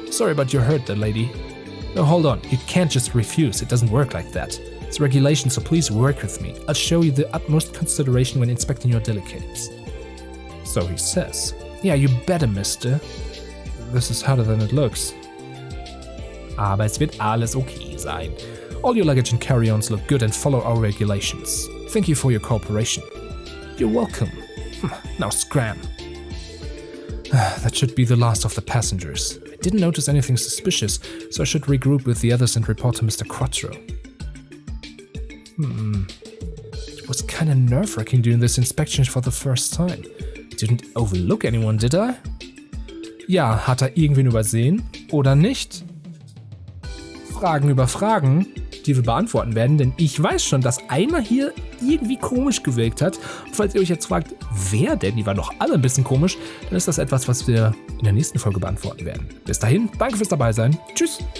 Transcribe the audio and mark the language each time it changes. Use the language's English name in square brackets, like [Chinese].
[English] Sorry about your hurt there, lady. No, hold on. You can't just refuse. It doesn't work like that. It's regulation, so please work with me. I'll show you the utmost consideration when inspecting your delicates. So he says. Yeah, you better, mister. This is harder than it looks. [German] Aber es wird alles okay sein. [English] All your luggage and carry-ons look good and follow our regulations. Thank you for your cooperation. You're welcome. Now scram. That should be the last of the passengers. I didn't notice anything suspicious, so I should regroup with the others and report to Mr. Quattro. It was kinda nerve-wracking doing this inspection for the first time. Didn't overlook anyone, did I? [German] Ja, hat er irgendwen übersehen? Oder nicht? Fragen über Fragen, die wir beantworten werden, denn ich weiß schon, dass einer hier irgendwie komisch gewirkt hat. Und falls ihr euch jetzt fragt, wer denn? Die waren doch alle ein bisschen komisch, dann ist das etwas, was wir in der nächsten Folge beantworten werden. Bis dahin, danke fürs Dabeisein. Tschüss!